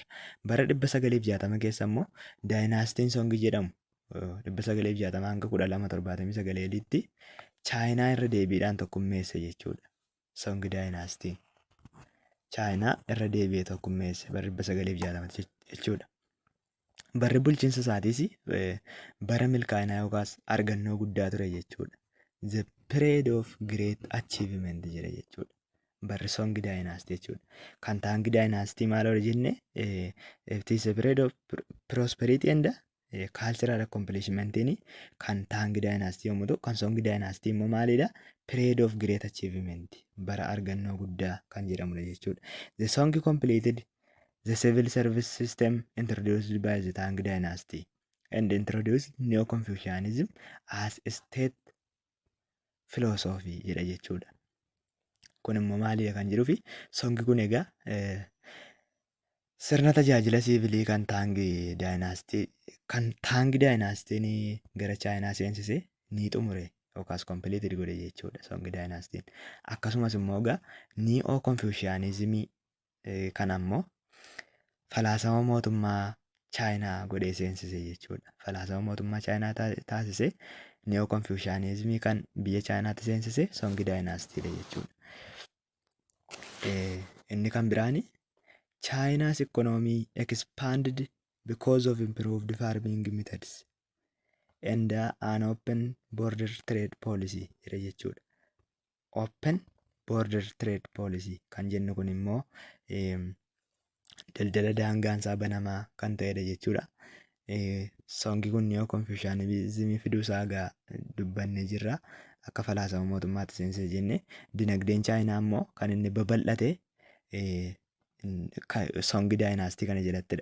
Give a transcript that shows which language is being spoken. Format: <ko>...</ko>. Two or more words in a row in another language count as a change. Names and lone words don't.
<om>Bara 960 keessa immoo Daayinaastiin Song jedhamu 960 hanga 1279tti Chaayinaa irra deebiidhaan tokkummeesse jechuudha. Song Daayinaastiin Chaayinaa irra deebi'ee tokkummeesse bara 960 jechuudha. Barri bulchiinsa isaatiis bara milkaa'inaa yookaas argannoo guddaa ture jechuudha.</om> <en>The period of great achievement</en> <om>jedha jechuudha. Barri Song Daayinaastii jechuudha. Kan Taang Daayinaastii maal hore jenne</om> <en>it is a period of prosperity and cultural accomplishment</en> <om>kan Taang Daayinaastii yommuu ta'u, kan Song Daayinaastii immoo maalidha?</om> <en>Period of great achievement</en> <om>bara argannoo guddaa kan jedhamudha jechuudha.</om> <en>The Song completed the civil service system introduced by the Tang Dynasty and introduced Neo-Confucianism as a state philosophy</en> <om>jedha jechuudha. Kun immoo maalidha kan jedhuufi Songi kun egaa sirna tajaajila siivilii kan Tang Dynastiin gara Chaayinaa seensisee ni xumure yookaas completed godhe jechuudha Song Dynastiin. Akkasumas immoo egaa Neo-Confucianism kan ammoo falaasama mootummaa Chaayinaa godhee seensise jechuudha. Falaasama mootummaa Chaayinaa taasise Neo-Confucianism kan biyya Chaayinaatti seensise Song Dynasty jechuudha. Inni kan biraani</om> <en>China's economy expanded because of improved farming methods and an open border trade policy</en> <om>jedha jechuudha.</om> <en>Open border trade policy</en> <om>kan jennu kun immoo daldala daangaansaa banamaa kan ta'edha jechuudha. Songi kun Neo-Confucianism fiduusaa egaa dubbannee jirra. Akka falaasama mootummaatti seensise jenne dinagdeen Chaayinaa immoo kan inni babal'ate Song Dynasty kana jalattidha.</om>